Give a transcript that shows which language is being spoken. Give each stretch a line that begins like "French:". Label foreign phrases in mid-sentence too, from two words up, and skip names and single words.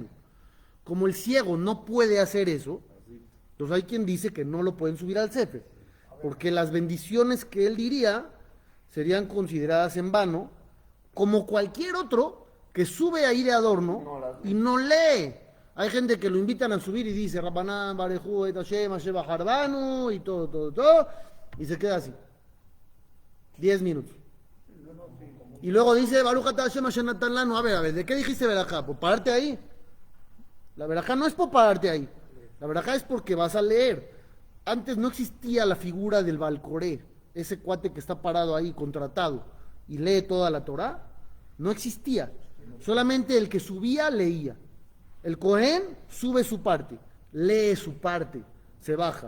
Spanish: Como el ciego no puede hacer eso, entonces hay quien dice que no lo pueden subir al Sefer, porque las bendiciones que él diría serían consideradas en vano, como cualquier otro que sube ahí de adorno y no lee. Hay gente que lo invitan a subir y dice Rabbanán,
Hebrew: ברכו את השם השם בחר בנו
Spanish: y todo, y se queda así. 10 minutos. Y luego dice,
Hebrew: ברוך אתה השם אשר נתן לנו.
Spanish: A ver, ¿de qué dijiste verajá? ¿Por pararte ahí? La verajá no es por pararte ahí. La verajá es porque vas a leer. Antes no existía la figura del Balcoré, ese cuate que está parado ahí, contratado, y lee toda la Torá. No existía. Solamente el que subía, leía. El Cohen sube su parte, lee su parte, se baja.